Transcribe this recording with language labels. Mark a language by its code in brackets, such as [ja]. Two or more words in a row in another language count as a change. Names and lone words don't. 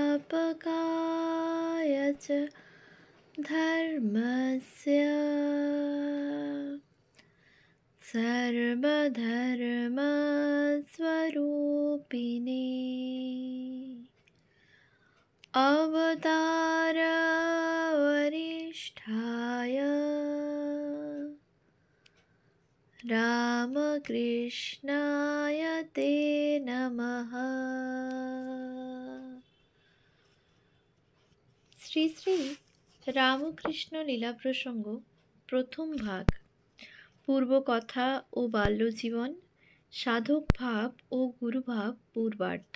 [sa] संस्थापकाय च धर्मस्य सर्वधर्मस्वरूपिणे अवतारवरिष्ठाय रामकृष्णाय ते नमः। [bn] শ্রী শ্রী রামকৃষ্ণ লীলা প্রসঙ্গ প্রথম ভাগ। পূর্বকথা ও বাল্যজীবন, সাধক ভাব ও গুরুভাব পূর্বার্ধ।